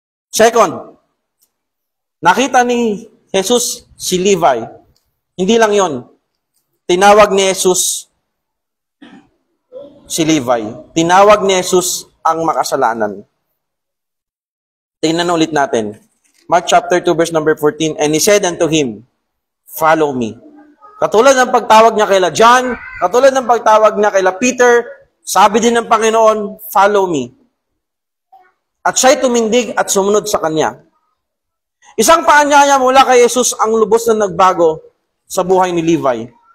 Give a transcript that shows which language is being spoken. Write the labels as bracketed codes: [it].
[tl] Second, nakita ni Jesus si Levi. Hindi lang yon. Tinawag ni Jesus si Levi. Tinawag ni Jesus ang makasalanan. Tingnan ulit natin. Mark chapter 2 verse number 14. [en] And he said unto him, follow me. [tl] Katulad ng pagtawag niya kay John, katulad ng pagtawag niya kay Peter, sabi din ng Panginoon, [en] follow me. [tl] At siya'y tumindig at sumunod sa kanya. Isang paanyaya mula kay Jesus ang lubos na nagbago sa buhay ni Levi.